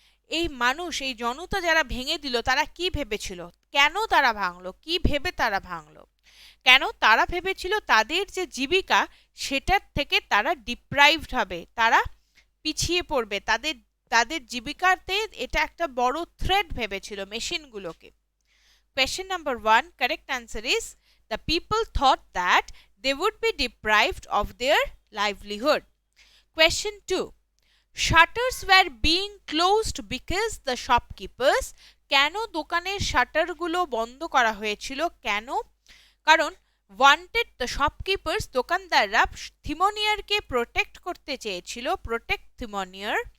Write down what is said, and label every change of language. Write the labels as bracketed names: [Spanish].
[Bangla] এই মানুষ, এই জনতা যারা ভেঙে দিল তারা কি ভেবেছিল, কেন তারা ভাঙলো, কি ভেবে তারা ভাঙলো, কেন তারা ভেবেছিল তাদের যে জীবিকা সেটার থেকে তারা ডিপ্রাইভড হবে, তারা পিছিয়ে পড়বে, তাদের তাদের জীবিকাতে এটা একটা বড় থ্রেট ভেবেছিল মেশিনগুলোকে। [English] Question number 1, correct answer is the people thought that they would be deprived of their livelihood. Question 2, shutters were being closed because the shopkeepers, [Bangla] কেন দোকানের শাটারগুলো বন্ধ করা হয়েছিল, কেন, কারণ [English] wanted the shopkeepers, [Bangla] দোকানদাররা থিমনিয়ারকে প্রোটেক্ট করতে চেয়েছিল, প্রোটেক্ট থিমনিয়ার,